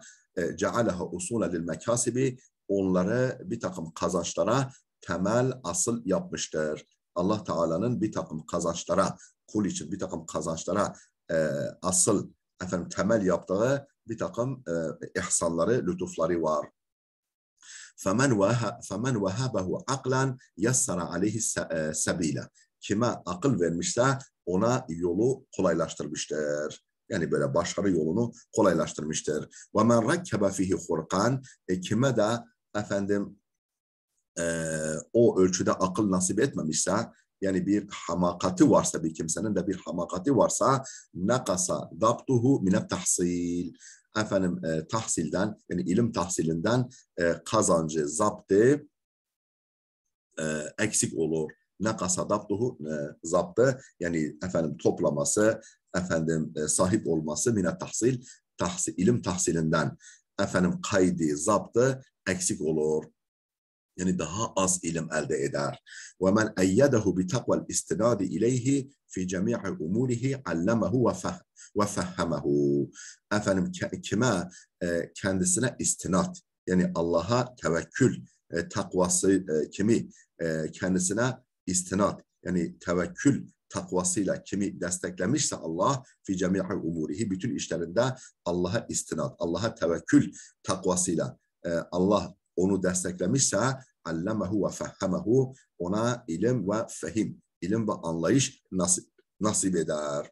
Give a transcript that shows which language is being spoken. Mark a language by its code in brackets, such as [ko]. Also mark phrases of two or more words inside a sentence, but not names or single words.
[ar] جعلها أصولا للمكاسب, [tr] onları bir takım kazançlara temel, asıl yapmıştır. Allah Teala'nın bir takım kazançlara, kul için bir takım kazançlara asıl, temel yaptığı bir takım ihsanları, lütufları var. [ar] فَمَنْ وَهَبَهُ عَقْلًا يَسَّرَ عَلَيْهِ سَب۪يلًا. [tr] Kime akıl vermişse ona yolu kolaylaştırmıştır. Yani böyle başarı yolunu kolaylaştırmıştır. [ar] وَمَنْ رَكَّبَ فِيهِ خُرْقًا. [tr] Kime de o ölçüde akıl nasip etmemişse, yani bir hamakati varsa, bir kimsenin de bir hamakati varsa, [ar] نقص ضبطه من التحصيل. [tr] Tahsilden, yani ilim tahsilinden kazancı, zaptı eksik olur. [ar] نقص ضبطه, [tr] zaptı, yani toplaması, sahip olması [ar] من التحصيل, [tr] ilim tahsilinden kaydı, zaptı eksik olur. Yani daha az ilim elde eder. [ar] وَمَنْ اَيَّدَهُ بِتَقْوَ الْاِسْتِنَادِ اِلَيْهِ فِي جَمِيعِ اُمُورِهِ عَلَّمَهُ وَفَهَّمَهُ. [tr] Kime kendisine istinad, yani Allah'a tevekkül, takvası, kimi kendisine istinad, yani tevekkül takvasıyla kimi desteklemişse Allah, [ar] في جميع أموره, [tr] bütün işlerinde Allah'a istinad, Allah'a tevekkül takvasıyla Allah onu desteklemişse, [ar] علمه وفهمه, [tr] ona ilim ve fehim, ilim ve anlayış nasip eder.